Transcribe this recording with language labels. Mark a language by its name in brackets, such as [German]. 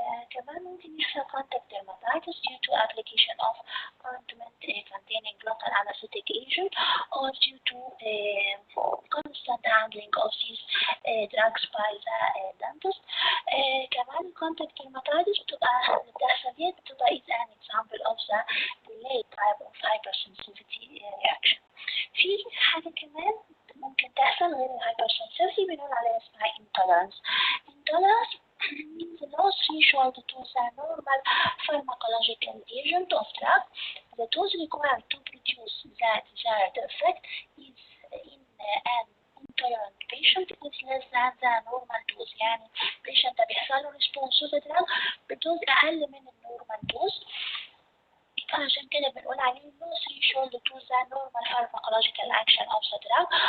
[Arabic] كمان ممكن يحصل [English] contact dermatitis due to application of ointment containing local anesthetic agent or due to constant handling administering of these drugs by the dentist. كمان contact dermatitis [Arabic] بتحصل دي بتبقى [English] is an example of the delayed type of hypersensitivity reaction. [Arabic] في حاجة كمان ممكن تحصل غير الهايبرسنسيتي بنقول عليها اسمها intolerance. [English] Intolerance means the low threshold to the normal pharmacological agent of drug. The dose required to produce the desired effect is in an intolerant patient is less than the normal dose. [Arabic] يعني patient ده بيحصل له [English] response to the drug [Arabic] بدوز أقل من النورمال دوز. عشان كده بنقول عليه [English] no threshold to the normal pharmacological action of the drug.